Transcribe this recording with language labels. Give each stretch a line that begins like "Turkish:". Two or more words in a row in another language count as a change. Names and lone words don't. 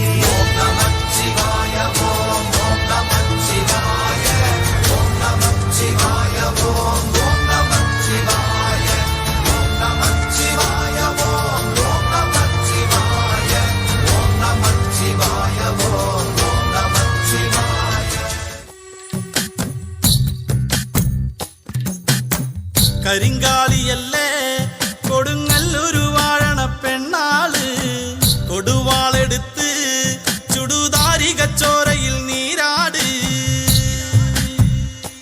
Tamil: ஓம் நமச்சிவாய ஓம் ஓம் நமச்சிவாய ஓம் நமச்சிவாய ஓம் ஓம் நமச்சிவாய ஓம் நமச்சிவாய ஓம் ஓம் நமச்சிவாய ஓம் நமச்சிவாய ஓம் ஓம் நமச்சிவாய.
Malayalam: കരിങ്കാലി അല്ലേ കൊടുങ്ങല്ലൊരു വാഴണ പെണ്ണാള്, കൊടുവാളെടുത്ത് ചുടുതാരികച്ചോരയിൽ നീരാട്.